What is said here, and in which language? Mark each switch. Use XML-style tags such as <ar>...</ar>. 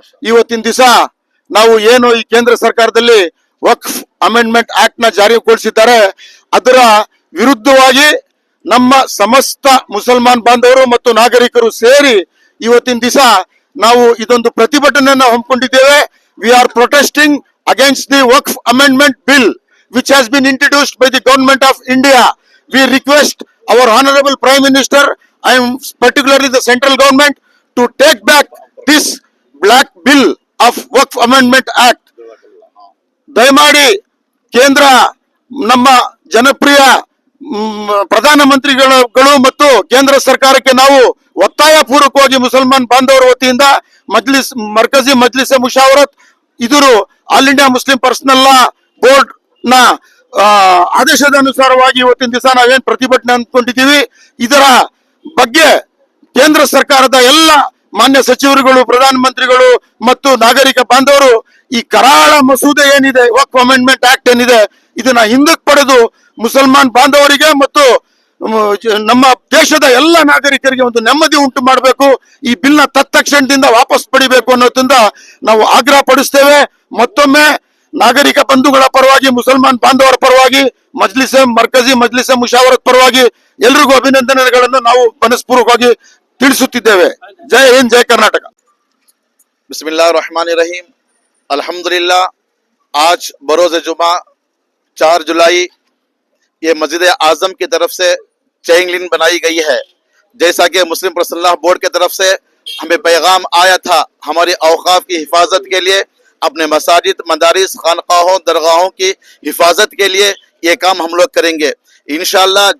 <kn>ಇವತ್ತಿನ ದಿವಸ ನಾವು ಏನು ಈ ಕೇಂದ್ರ ಸರ್ಕಾರದಲ್ಲಿ ವಕ್ಫ್ ಅಮೆಂಡ್ಮೆಂಟ್ ಆಕ್ಟ್ ನ ಜಾರಿಗೊಳಿಸಿದ್ದಾರೆ, ಅದರ ವಿರುದ್ಧವಾಗಿ ನಮ್ಮ ಸಮಸ್ತ ಮುಸಲ್ಮಾನ್ ಬಾಂಧವರು ಮತ್ತು ನಾಗರಿಕರು ಸೇರಿ ಇವತ್ತಿನ ದಿವಸ ನಾವು ಇದೊಂದು ಪ್ರತಿಭಟನೆಯನ್ನು ಹಮ್ಮಿಕೊಂಡಿದ್ದೇವೆ.</kn> <en>We are protesting against the Waqf Amendment Bill which has been introduced by the Government of India. We request our Honorable Prime Minister, I am particularly the central government, to take back this black bill of Waqf Amendment Act.</en> <kn>ದಯಮಾಡಿ ಕೇಂದ್ರ ನಮ್ಮ ಜನಪ್ರಿಯ ಪ್ರಧಾನಮಂತ್ರಿಗಳು ಮತ್ತು ಕೇಂದ್ರ ಸರ್ಕಾರಕ್ಕೆ ನಾವು ಒತ್ತಾಯ ಪೂರ್ವಕವಾಗಿ ಮುಸಲ್ಮಾನ್ ಬಾಂಧವರ ವತಿಯಿಂದ ಮರ್ಕಜಿ ಮಜ್ಲಿಸ್ ಮುಷಾವರತ್ ಇದರು all India Muslim personal law board ನ ಆದೇಶದ ಅನುಸಾರವಾಗಿ ಇವತ್ತಿನ ದಿವಸ ನಾವೇನ್ ಪ್ರತಿಭಟನೆ ಅಂದ್ಕೊಂಡಿದ್ದೀವಿ, ಇದರ ಬಗ್ಗೆ ಕೇಂದ್ರ ಸರ್ಕಾರದ ಎಲ್ಲ ಮಾನ್ಯ ಸಚಿವರುಗಳು, ಪ್ರಧಾನಮಂತ್ರಿಗಳು ಮತ್ತು ನಾಗರಿಕ ಬಾಂಧವರು ಈ ಕರಾಳ ಮಸೂದೆ ಏನಿದೆ, ವಕ್ಫ್ ಅಮೆಂಡ್ಮೆಂಟ್ ಆಕ್ಟ್ ಏನಿದೆ, ಇದನ್ನ ಹಿಂದಕ್ಕೆ ಪಡೆದು ಮುಸಲ್ಮಾನ್ ಬಾಂಧವರಿಗೆ ಮತ್ತು ನಮ್ಮ ದೇಶದ ಎಲ್ಲ ನಾಗರಿಕರಿಗೆ ಒಂದು ನೆಮ್ಮದಿ ಉಂಟು ಮಾಡಬೇಕು. ಈ ಬಿಲ್ ನ ತತ್ಕ್ಷಣದಿಂದ ವಾಪಸ್ ಪಡಿಬೇಕು ಅನ್ನೋದ್ರಿಂದ ನಾವು ಆಗ್ರಹ ಪಡಿಸ್ತೇವೆ. ಮತ್ತೊಮ್ಮೆ ನಾಗರಿಕ ಬಂಧುಗಳ ಪರವಾಗಿ, ಮುಸಲ್ಮಾನ್ ಬಾಂಧವರ ಪರವಾಗಿ, ಮರ್ಕಜಿ ಮಜ್ಲಿಸ್ ಮುಷಾವರತ್ ಪರವಾಗಿ ಎಲ್ರಿಗೂ ಅಭಿನಂದನೆಗಳನ್ನು ನಾವು ಮನಸ್ಪೂರ್ವಕವಾಗಿ ತಿಳಿಸುತ್ತಿದ್ದೇವೆ. ಜೈ ಹಿಂದ್, ಜೈ ಕರ್ನಾಟಕ.</kn> <hi>बिस्मिल्लाह रहमान रहीम। अल्हम्दुलिल्लाह, आज बरोज़ जुमा 4 जुलाई ये मस्जिद आज़म की तरफ से चेइंग लिन बनाई गई है। जैसा कि मुस्लिम पर्सनल लॉ बोर्ड की तरफ से हमें पैगाम आया था, हमारी औकाफ की हिफाजत के लिए, अपने मसाजिद, मदारिस, खानकाहों, दरगाहों की हिफाजत के लिए ये काम हम लोग करेंगे इंशाअल्लाह।</hi>